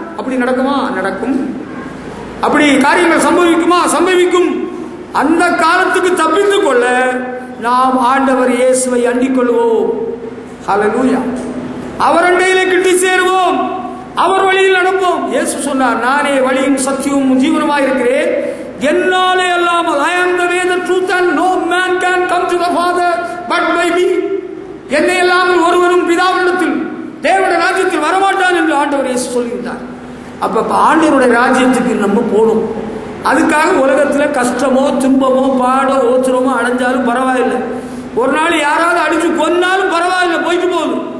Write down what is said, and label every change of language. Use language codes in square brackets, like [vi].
[ta] அப்படி நடக்குமா? நடக்கும். அப்படி காரியங்கள் சம்பவிக்குமா? சம்பவிக்கும். அந்த காலத்துக்கு தப்பித்துக் கொள்ள நாம் ஆண்டவர் இயேசுவை அண்டிக் கொள்வோம். ஹல்லேலூயா. அவர் அண்டையிலே கிட்டி சேருவோம், அவர் வழியில் நடப்போம். இயேசு சொன்னார், நானே வழியும் சத்தியமும் ஜீவனுமாய் இருக்கிறேன், என்னாலே அல்லாமல் [en] I am the way, the truth and no man can come to the Father but by me. [ta] என்னை இல்லாமல் ஒருவரும் பிதாவினிடத்தில் தேவனுடைய ராஜ்யத்தில் வரமாட்டான் என்று ஆண்டவர் இயேசு சொல்லியிருந்தார். அப்ப ஆண்டவருடைய ராஜ்யத்துக்கு நம்ம போகணும். அதுக்காக உலகத்தில் கஷ்டமோ துன்பமோ பாடோ ஓத்திரமோ அடைஞ்சாலும் பரவாயில்லை, ஒரு நாள் யாராவது அடிச்சு கொன்னாலும் பரவாயில்லை, போயிட்டு போகுது.